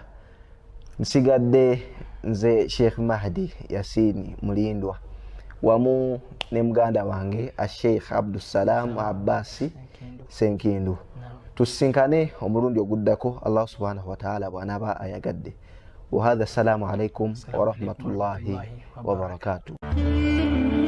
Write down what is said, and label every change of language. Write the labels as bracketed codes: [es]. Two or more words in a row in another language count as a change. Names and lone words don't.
[lg] Nsigadde nze Sheikh Mahdi Yasin Mulindwa wamu ne muganda wange Sheikh Abdussalam Abbasi Senkindu. Tusinkane omulundi oguddako [ar] الله سبحانه وتعالى [lg] bw'anaaba ayagadde. [ar] وهذا السلام عليكم ورحمة الله وبركاته.